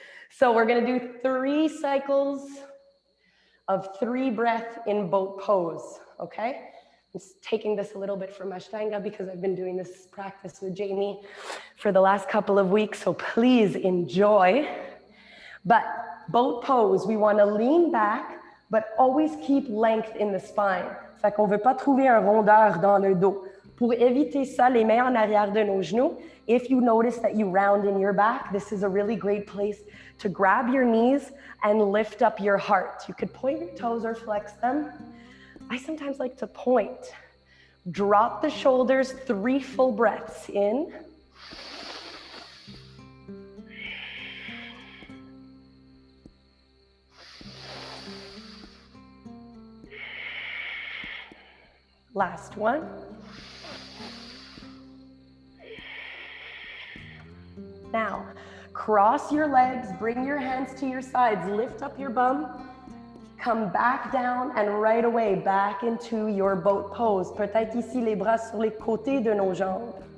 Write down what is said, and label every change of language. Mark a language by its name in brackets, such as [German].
[English] So we're gonna do 3 cycles of 3 breaths in boat pose, okay? I'm taking this a little bit from Ashtanga because I've been doing this practice with Jamie for the last couple of weeks, so please enjoy. But boat pose, we want to lean back, but always keep length in the spine. [French] Fait qu'on veut pas trouver un rondeur dans le dos. Pour éviter ça, les mains en arrière de nos genoux. [English] If you notice that you round in your back, this is a really great place to grab your knees and lift up your heart. You could point your toes or flex them. I sometimes like to point. Drop the shoulders, 3 full breaths in. Last one. Now, cross your legs, bring your hands to your sides, lift up your bum, come back down, and right away back into your boat pose. [French] Peut-être ici les bras sur les côtés de nos jambes.